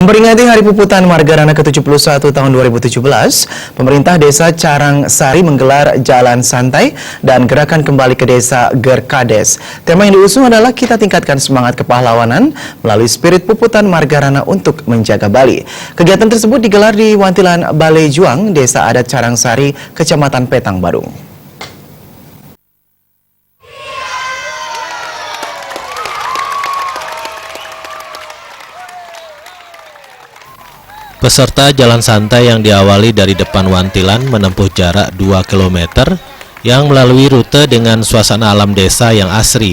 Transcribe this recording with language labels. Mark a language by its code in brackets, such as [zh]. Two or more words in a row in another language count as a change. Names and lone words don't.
[id] Memperingati Hari Puputan Margarana ke-71 tahun 2017, pemerintah Desa Carangsari menggelar jalan santai dan gerakan kembali ke desa Gerkades. Tema yang diusung adalah kita tingkatkan semangat kepahlawanan melalui spirit Puputan Margarana untuk menjaga Bali. Kegiatan tersebut digelar di Wantilan Balai Juang, Desa Adat Carangsari, Kecamatan Petang, Badung. Peserta jalan santai yang diawali dari depan Wantilan menempuh jarak 2 km yang melalui rute dengan suasana alam desa yang asri.